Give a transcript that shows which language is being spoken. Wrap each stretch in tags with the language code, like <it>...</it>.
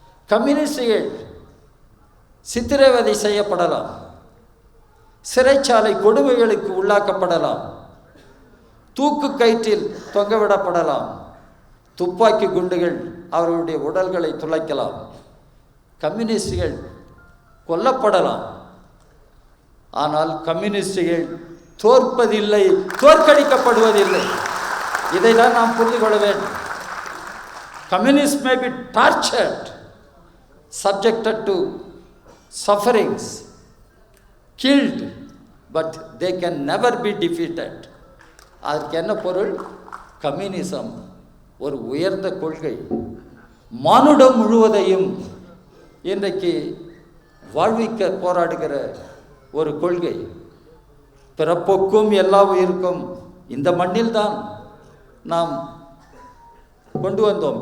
<ta>கம்யூனிஸ்டுகள் சித்திரவதை செய்யப்படலாம், சிறைச்சாலை கொடுமைகளுக்கு உள்ளாக்கப்படலாம், தூக்கு கயிற்றில் தொங்கவிடப்படலாம், துப்பாக்கி குண்டுகள் அவர்களுடைய உடல்களை துளைக்கலாம், கம்யூனிஸ்டுகள் கொல்லப்படலாம். ஆனால் கம்யூனிஸ்டுகள் தோற்பதில்லை, தோற்கடிக்கப்படுவதில்லை. இதை தான் நாம் புரிந்து கொள்ள வேண்டும்.</ta> <en>Communists may be tortured, subjected to sufferings, killed, but they can never be defeated.</en> <ta>அதற்கு என்ன பொருள்? கம்யூனிசம் ஒரு உயர்ந்த கொள்கை, மானுடம் முழுவதையும் இன்றைக்கு வாழ்விக்க போராடுகிற ஒரு கொள்கை. பிறப்போக்கும் எல்லா உயிருக்கும் இந்த மண்ணில் தான் நாம் கொண்டு வந்தோம்.</ta>